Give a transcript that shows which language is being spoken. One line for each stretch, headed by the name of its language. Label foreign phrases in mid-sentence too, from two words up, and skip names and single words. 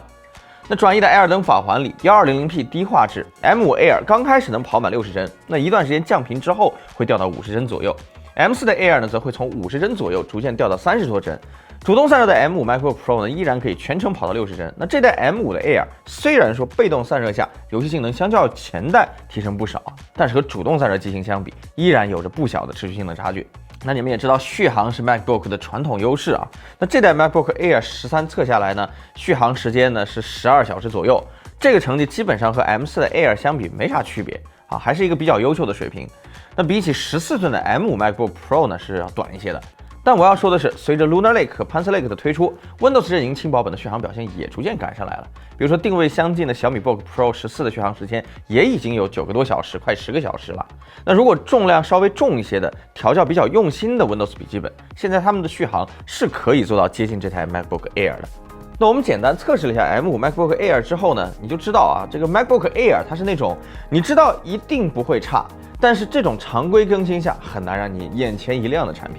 Chinese: 那轉移的 Air 燈法環裡，1200P 低畫質 M5 Air 剛開始能跑滿60幀，那一段時間降頻之後會掉到50幀左右。M4 的 Air 呢，則會從50幀左右逐漸掉到30多幀。主動散熱的 M5 MacBook Pro 呢，依然可以全程跑到60幀。那這代 M5 的 Air 雖然說被動散熱下遊戲性能相較前代提升不少，但是和主動散熱機型相比，依然有着不小的持續性的差距。那你們也知道，續航是 MacBook 的傳統優勢啊。那這代 MacBook Air 13 測下來呢，續航時間呢是12小時左右，這個成績基本上和 M4 的 Air 相比沒啥區別啊，還是一個比較優秀的水平。那比起14寸的 M5 MacBook Pro 呢是要短一些的。但我要說的是，隨着 Lunar Lake 和 Panther Lake 的推出 ，Windows 陣營輕薄本的續航表現也逐漸趕上來了。比如說定位相近的小米 Book Pro 14的續航時間也已經有9個多小時，快10個小時了。那如果重量稍微重一些的、調教比較用心的 Windows 筆記本，現在他們的續航是可以做到接近這台 MacBook Air 的。那我們簡單測試了一下 M5 MacBook Air 之後呢，你就知道啊，這個 MacBook Air 它是那種你知道一定不會差，但是這種常規更新下很難讓你眼前一亮的產品。